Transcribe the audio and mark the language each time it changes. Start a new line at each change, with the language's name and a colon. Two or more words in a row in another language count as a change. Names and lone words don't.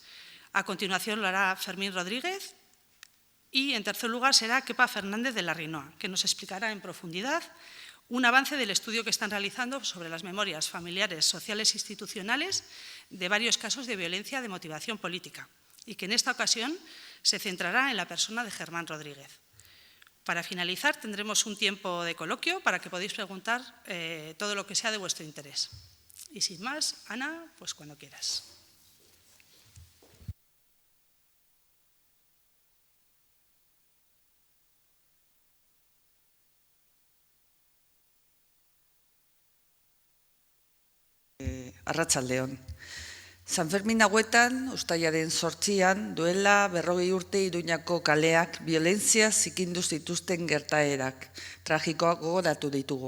Spanish: A continuación lo hará Fermín Rodríguez. Y, en tercer lugar, será Kepa Fernández de la Rinoa, que nos explicará en profundidad un avance del estudio que están realizando sobre las memorias familiares, sociales e institucionales de varios casos de violencia de motivación política, y que en esta ocasión se centrará en la persona de Germán Rodríguez. Para finalizar, tendremos un tiempo de coloquio para que podáis preguntar todo lo que sea de vuestro interés. Y sin más, Ana, pues cuando quieras.
Basque: Arratsalde on. San Fermin hauetan, uztailaren 8an, duela 40 urte Iruñako kaleak violentzia zikindu zituzten gertaerak, tragikoak gogoratu ditugu.